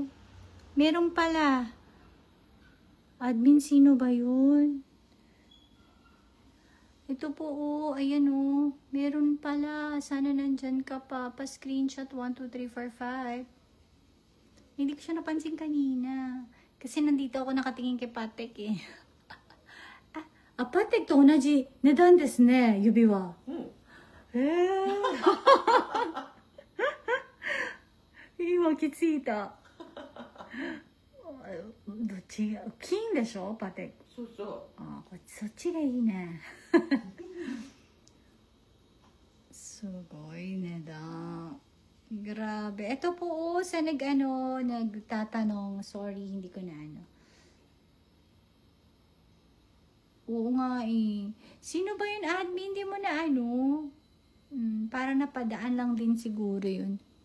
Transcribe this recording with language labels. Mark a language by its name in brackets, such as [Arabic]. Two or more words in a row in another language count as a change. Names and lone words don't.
[Filipino] Meron pala. Admin, sino ba yun? Ito po, oh. Ayan, oh. Meron pala. Sana nandyan ka pa. Pa-screenshot 1, 2, 3, 4, 5. Hindi ko siya napansin kanina. Kasi nandito ako nakatingin kay Patek, eh. [Japanese] パテと同じ値段ですね、指輪。今気づいた。どっちが金でしょ、パテ。そうそう。あ、そっちがいいね。すごい値段。Grabe. [Filipino] Ito po, sa nagtatanong, sorry, hindi ko na ano. Oo nga eh. Sino ba yun, admin? Hindi mo na ano? Para napadaan lang din siguro yun.